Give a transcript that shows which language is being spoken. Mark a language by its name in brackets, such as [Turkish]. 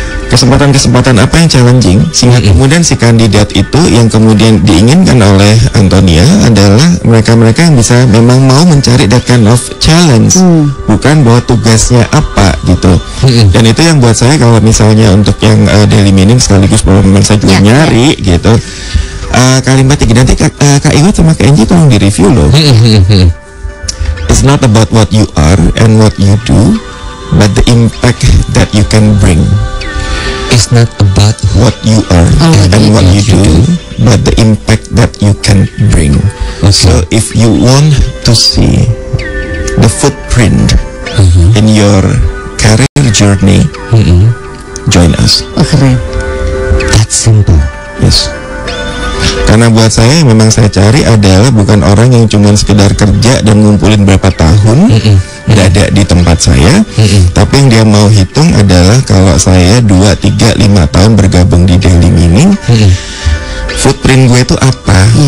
[Indonesian] Kesempatan-kesempatan apa yang challenging sehingga kemudian si kandidat itu yang kemudian diinginkan oleh Antonia adalah mereka-mereka yang bisa memang mau mencari [English] that kind of challenge, [Indonesian] bukan bahwa tugasnya apa gitu. Dan itu yang buat saya kalau misalnya untuk yang daily meaning sekaligus bahwa memang saya juga nyari gitu, kalimat yang nanti Kak Iwat sama Kak Enji tolong di-review loh. [English] It's not about what you are and what you do, but the impact that you can bring. It's not about what you are and what you do, but the impact that you can bring. So if you want to see the footprint in your career journey, join us. [Indonesian] Keren. [English] That's simple. Yes. [Indonesian] Karena buat saya yang memang saya cari adalah bukan orang yang cuma sekedar kerja dan ngumpulin berapa tahun berada di tempat saya, tapi yang dia mau hitung adalah kalau saya 2, 3, 5 tahun bergabung di Daily Meaning, footprint gue itu apa?